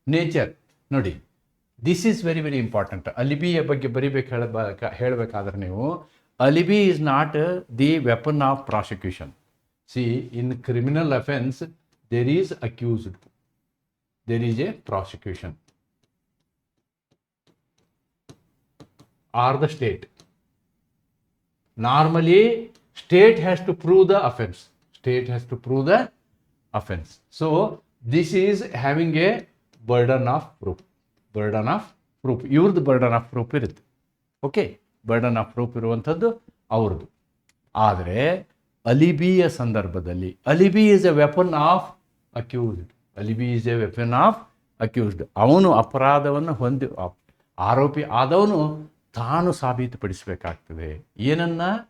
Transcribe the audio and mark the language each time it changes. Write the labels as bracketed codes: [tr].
[en] Nature ನೋಡಿ, this is very very important. [kn] ಅಲಿಬಿಯ ಬಗ್ಗೆ ಹೇಳಬೇಕಾದ್ರೆ ನೀವು, [en] Alibi is not the weapon of prosecution. See, in criminal offence there is accused, there is a prosecution or the state. Normally, state has to prove the offense. State has to prove the offense. So, this is having a burden of proof. Burden of proof. ಇವ್ರದ್ದು burden of proof ಇರುತ್ತೆ. [kn] Okay, burden of proof ಇರುವಂಥದ್ದು ಅವ್ರದ್ದು. ಆದರೆ ಅಲಿಬಿಯ ಸಂದರ್ಭದಲ್ಲಿ, [en] Alibi is a weapon of accused. Alibi is a weapon of accused. [kn] ಅವನು ಅಪರಾಧವನ್ನು ಆರೋಪಿ ಆದವನು ತಾನು ಸಾಬೀತುಪಡಿಸಬೇಕಾಗ್ತದೆ. ಏನನ್ನ?